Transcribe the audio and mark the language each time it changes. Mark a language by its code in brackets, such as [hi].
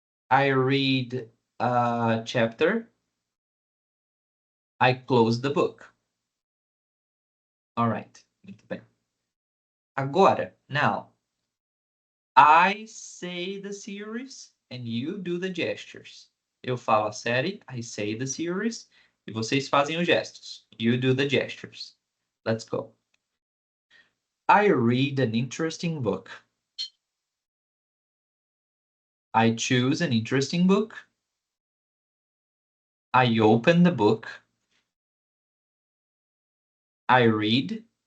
[en] I read a chapter. I close the book. All right. [pt] Muito bem. [en] Agora, now, I say the series and you do the gestures. [pt] Eu falo a série, [en] I say the series, [pt] e vocês fazem os gestos. [en] You do the gestures. Let's go. I read an interesting book. I choose an interesting book. I open the book. I read.